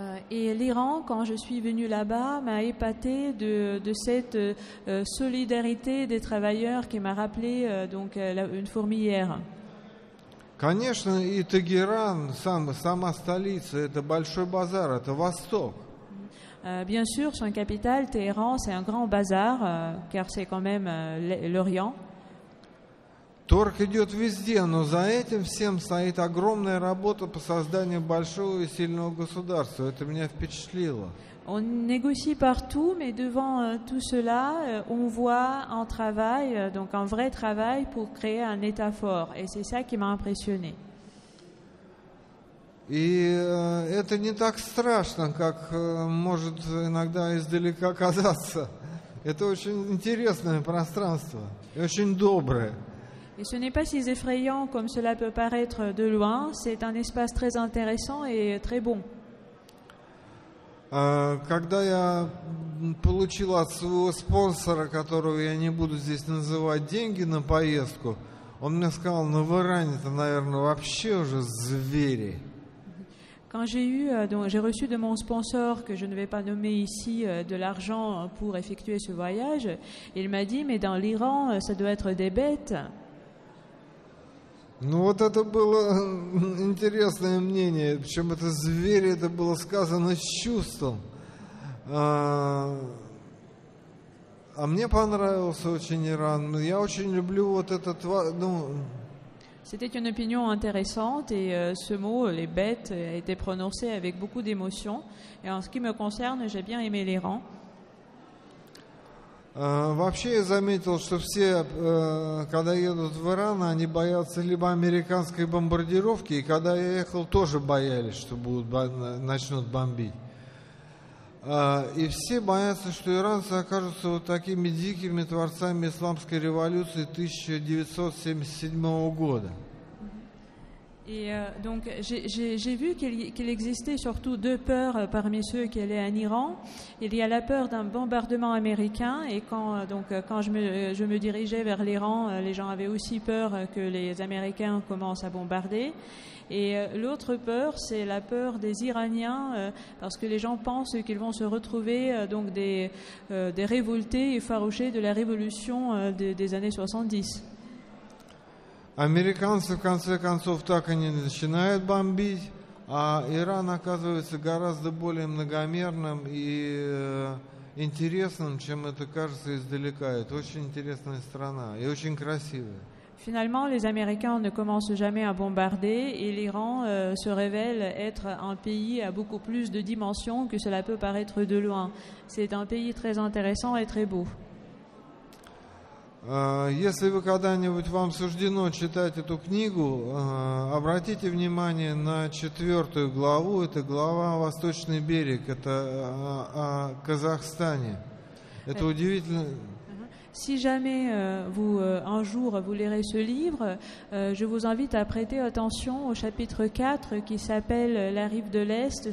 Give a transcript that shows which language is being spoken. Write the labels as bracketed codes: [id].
[fr] Et l'Iran, quand je suis venue là-bas, m'a épaté de cette solidarité des travailleurs qui m'a rappelé une fourmilière. [ru] Конечно, и Тегеран, сама столица, это большой базар, это Восток. [fr] Bien sûr, son capitale, Téhéran, c'est un grand bazar, car c'est quand même l'Orient. [ru] Торг идет везде, но за этим всем стоит огромная работа по созданию большого и сильного государства. Это меня впечатлило. [fr] On négocie partout, mais devant tout cela, on voit un travail, donc un vrai travail pour créer un État fort. Et c'est ça qui m'a impressionné. [ru] И это не так страшно, как может иногда издалека казаться. Это очень интересное пространство и очень доброе. [fr] Et ce n'est pas si effrayant comme cela peut paraître de loin. C'est un espace très intéressant et très bon. [ru] Когда я получил от своего спонсора, которого я не буду здесь называть, деньги на поездку, он мне сказал, ну в Иране-то, наверное, вообще уже звери. [fr] Quand j'ai reçu de mon sponsor, que je ne vais pas nommer ici, de l'argent pour effectuer ce voyage, il m'a dit, mais dans l'Iran, ça doit être des bêtes. [ru] Ну вот это было интересное мнение, причем это звери, это было сказано с чувством. А мне понравился очень Иран. Я очень люблю вот этот, ну... [fr] C'était une opinion intéressante et ce mot, les bêtes, a été prononcé avec beaucoup d'émotion. Et en ce qui me concerne, j'ai bien aimé l'Iran. [ru] Вообще я заметил, что все, когда едут в Иран, они боятся либо американской бомбардировки, и когда я ехал, тоже боялись, что начнут бомбить. И все боятся, что иранцы окажутся вот такими дикими творцами исламской революции 1977 года. [fr] Et donc j'ai vu qu'il existait surtout deux peurs parmi ceux qui allaient en Iran. Il y a la peur d'un bombardement américain, et quand je me dirigeais vers l'Iran, les gens avaient aussi peur que les Américains commencent à bombarder. Et l'autre peur, c'est la peur des Iraniens, parce que les gens pensent qu'ils vont se retrouver donc des révoltés effarouchés de la révolution des années 70. [ru] Американцы, в конце концов, так и не начинают бомбить, а Иран оказывается гораздо более многомерным и интересным, чем это кажется издалека. Это очень интересная страна и очень красивая. [fr] Finalement, les Américains ne commencent jamais à bombarder, et l'Iran se révèle être un pays à beaucoup plus de dimensions que cela peut paraître de loin. C'est un pays très intéressant et très beau. [ru] Если вы когда-нибудь вам суждено читать эту книгу, обратите внимание на 4 главу. Это глава «Восточный берег», это о Казахстане. Это удивительно. [fr] Si jamais un jour vous lirez ce livre, je vous invite à prêter attention au chapitre 4 qui s'appelle La rive de l'Est.